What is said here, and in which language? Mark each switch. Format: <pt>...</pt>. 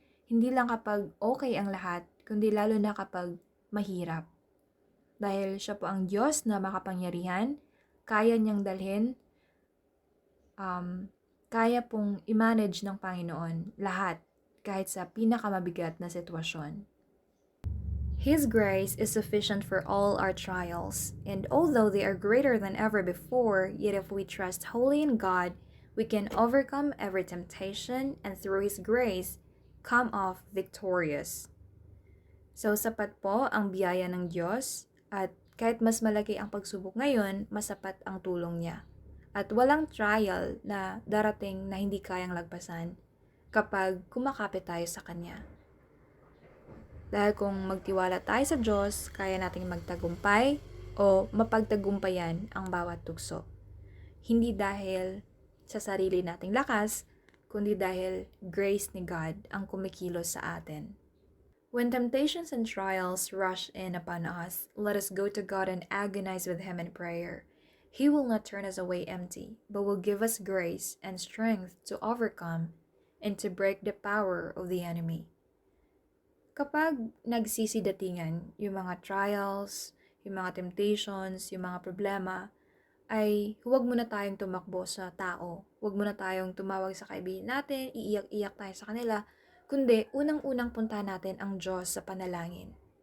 <tl>Hindi lang kapag okay ang lahat, kundi lalo na kapag mahirap. Dahil siya po ang Diyos na makapangyarihan, kaya niyang dalhin, kaya pong i-manage ng Panginoon lahat, kahit sa pinakamabigat na sitwasyon.</tl> <en>His grace is sufficient for all our trials, and although they are greater than ever before, yet if we trust wholly in God, we can overcome every temptation, and through His grace, come off victorious.</en> <tl>So, sapat po ang biyaya ng Diyos at kahit mas malaki ang pagsubok ngayon, masapat ang tulong niya. At walang trial na darating na hindi kayang lagpasan kapag kumakapit tayo sa Kanya. Dahil kung magtiwala tayo sa Diyos, kaya nating magtagumpay o mapagtagumpayan ang bawat tukso. Hindi dahil sa sarili nating lakas, kundi dahil grace ni God ang kumikilos sa atin.</tl> <en>When temptations and trials rush in upon us, let us go to God and agonize with Him in prayer. He will not turn us away empty, but will give us grace and strength to overcome and to break the power of the enemy.</en> <tl>Kapag nagsisidatingan yung mga trials, yung mga temptations, yung mga problema, ay huwag muna tayong tumakbo sa tao. Huwag muna tayong tumawag sa kaibigan natin, iiyak-iyak tayo sa kanila, kundi unang-unang punta natin ang Diyos sa panalangin.</tl>